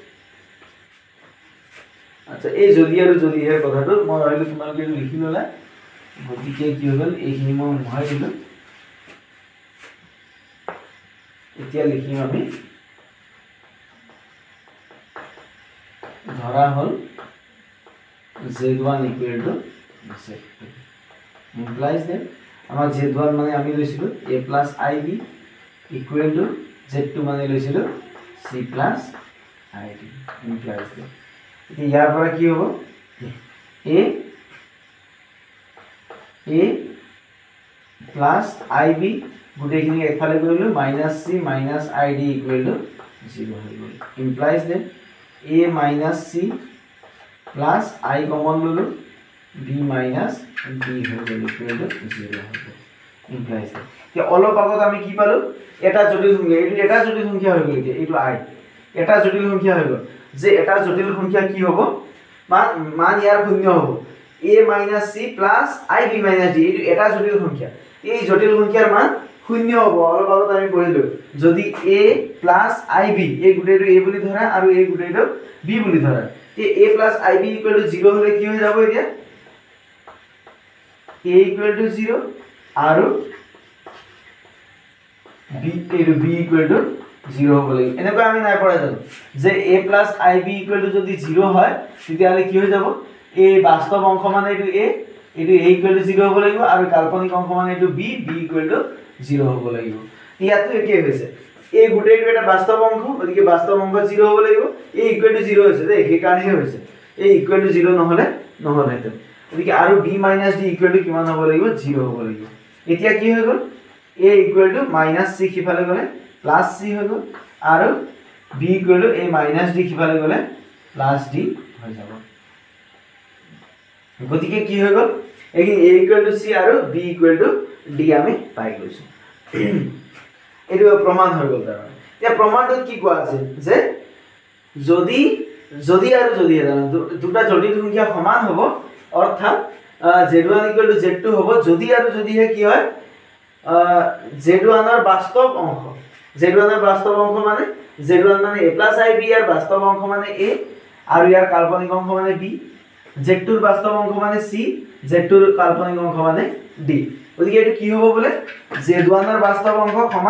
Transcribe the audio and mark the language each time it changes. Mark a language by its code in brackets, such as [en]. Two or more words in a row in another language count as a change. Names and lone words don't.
[as] আচ্ছা এই যদি আৰু যদিহে কথাটো মই ভাবিলো তোমালোকে লিখি ললা গতিকে কি হৈ গ'ল এইখিনি মই মোহাই দিলো এতিয়া লিখিম আমি ধৰা হ'ল [en] z1 equal to z2 implies that [as] আমাৰ z1 মানে আমি লৈছিলো [en] a plus ib equal to z2 [as] মানে লৈছিলো [en] c plus id implies that [as] এতিয়া ইয়াৰ পৰা কি হ'ব a [en] plus ib [as] গুটেখিনি একফালে কৰিলো [en] minus c minus id equal to 0 [as] হৈ গ'ল [en] implies that a minus c plus I common lulu b minus d [as] হৈ গ'ল equal to 0 হৈ গ'ল [en] implies that [as] এতিয়া অলপ আগত আমি কি পালো এটা জটিল সংখ্যা এইটো এটা জটিল সংখ্যা হৈ গ'ল এইটো I এটা জটিল সংখ্যা হৈ গ'ল যে এটা জটিল সংখ্যা কি হ'ব মান ইয়াৰ শূন্য হ'ব [en] a minus c plus I b minus d [as] এইটো এটা জটিল সংখ্যা এই জটিল সংখ্যাৰ মান শূন্য হ'ব অলপ আগত আমি পঢ়িলো যদি [en] a plus ib [as] এই গুটেটো a বুলি ধৰা আৰু এই গুটেটো b বুলি ধৰা তে [en] a plus ib equal to 0 [as] হলে কি হৈ যাব এতিয়া [en] a equal to 0 [as] আৰু [en] b equal to 0 [as] হ'ব লাগিব এনেকৈ আমি নাই পঢ়া জানো যে [en] a plus ib equal to [as] যদি 0 হয় তেতিয়া হলে কি হৈ যাব a বাস্তৱ অংশ মানে এইটো [en] a equal to 0 [as] হ'ব লাগিব আৰু কাল্পনিক অংশ মানে এইটো [en] b equal to 0 [as] হ'ব লাগিব ইয়াতো একে হৈছে এই গুটেটো এটা বাস্তৱ অংশ গতিকে বাস্তৱ অংশ 0 হ'ব লাগিব [en] a equal to 0 [as] হৈছে এই কাৰণেহে হৈছে [en] a equal to 0 [as] নহলে নহলেতে গতিকে আৰু [en] b minus d equal to [as] কিমান হ'ব লাগিব 0 হ'ব লাগিব এতিয়া কি হৈ গ'ল [en] a equal to minus c [as] কিফালে গলে [en] plus c [as] হৈ গ'ল আৰু [en] b equal to a minus d [as] কিফালে গলে [en] plus d [as] হৈ যাব গতিকে কি হৈ গ'ল এগিন [en] a equal to c [as] আৰু [en] b equal to d [as] আমি পাই গৈছো এটো প্ৰমাণ হৈ গ'ল তাৰ এতিয়া প্ৰমাণটো কি কোৱা আছে যে যদি আৰু যদি দুটা জটিল সংখ্যা সমান হ'ব অৰ্থাৎ [en] z1 equal to z2 [as] হ'ব যদি আৰু যদিহে কি হয় z1 ৰ বাস্তৱ অংশ মানে z1 মানে [en] a plus ib [as] ইয়াৰ বাস্তৱ অংশ মানে a আৰু ইয়াৰ কাল্পনিক অংশ মানে b z2 ৰ বাস্তৱ অংশ মানে c z2 ৰ কাল্পনিক অংশ মানে d গতিকে এটো কি হ'ব বলে z1 ৰ বাস্তৱ অংশ সমান